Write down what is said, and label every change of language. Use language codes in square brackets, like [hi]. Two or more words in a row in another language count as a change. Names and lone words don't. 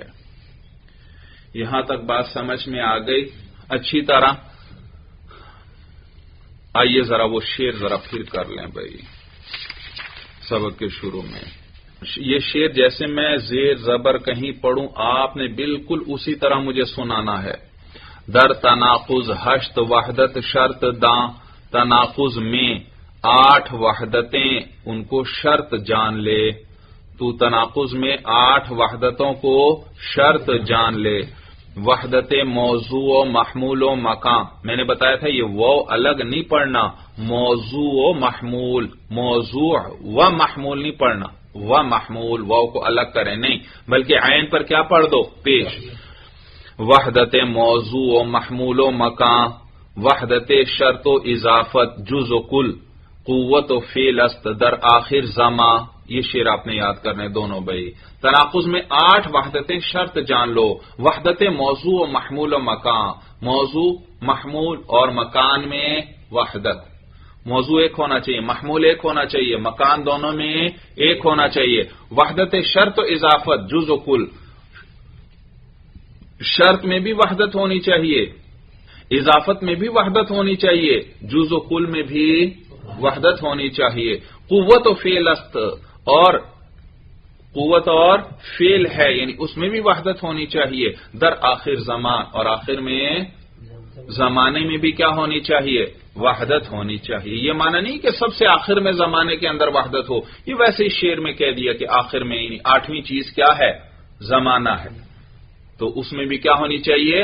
[ur] یہاں تک بات سمجھ میں آ گئی اچھی طرح. آئیے ذرا وہ شعر ذرا پھر کر لیں بھائی سبق کے شروع میں. یہ شعر جیسے میں زیر زبر کہیں پڑھوں آپ نے بالکل اسی طرح مجھے سنانا ہے. [fa] در تناقض ہشت وحدت شرط داں، [ur] تناقض میں 8 وحدتیں ان کو شرط جان لے. تو تناقض میں 8 وحدتوں کو شرط جان لے. [fa] وحدت موضوع و محمول و مکان، [ur] میں نے بتایا تھا یہ وہ الگ نہیں پڑھنا، موضوع و محمول، موضوع و محمول نہیں پڑھنا، و محمول وہ کو الگ کریں نہیں بلکہ عین پر کیا پڑھ دو؟ پیش. [fa] وحدت موضوع و محمول و مکان، وحدت شرط و اضافت جز و کل، قوت و فعل است در آخر زمان. [ur] یہ شعر آپ نے یاد کرنے دونوں بھائی. تناقض میں 8 وحدتیں شرط جان لو. [fa] وحدت موضوع و محمول و مکان، [ur] موضوع محمول اور مکان میں وحدت. موضوع ایک ہونا چاہیے، محمول ایک ہونا چاہیے، مکان دونوں میں ایک ہونا چاہیے. [fa] وحدت شرط و اضافت جز و کل، [ur] شرط میں بھی وحدت ہونی چاہیے، اضافت میں بھی وحدت ہونی چاہیے، جز و کل میں بھی وحدت ہونی چاہیے. [fa] قوت و فعل است، [ur] اور قوت اور فعل ہے یعنی اس میں بھی وحدت ہونی چاہیے. [fa] در آخر زمان، [ur] اور آخر میں زمانے میں بھی کیا ہونی چاہیے؟ وحدت ہونی چاہیے. یہ معنی نہیں کہ سب سے آخر میں زمانے کے اندر وحدت ہو، یہ ویسے ہی شعر میں کہہ دیا کہ آخر میں یعنی 8ویں چیز کیا ہے؟ زمانہ ہے، تو اس میں بھی کیا ہونی چاہیے؟